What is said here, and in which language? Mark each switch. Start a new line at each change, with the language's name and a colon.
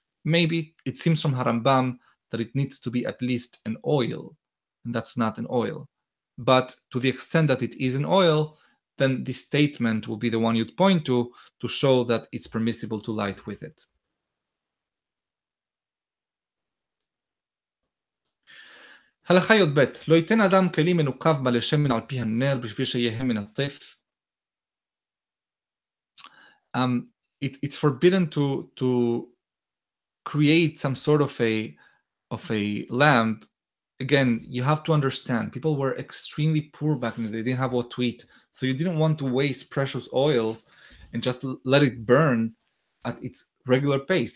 English: Maybe it seems from Harambam that it needs to be at least an oil, and that's not an oil. But to the extent that it is an oil, then this statement will be the one you'd point to show that it's permissible to light with it.
Hebrew: הלכה י"ב, לא ייתן אדם כלי מנוקב מלא שמן על פי הנר בשביל שיהיה מן הטף.
English: It's forbidden to create some sort of a lamp. Again, you have to understand, people were extremely poor back then. They didn't have what to eat. So you didn't want to waste precious oil and just let it burn at its regular pace.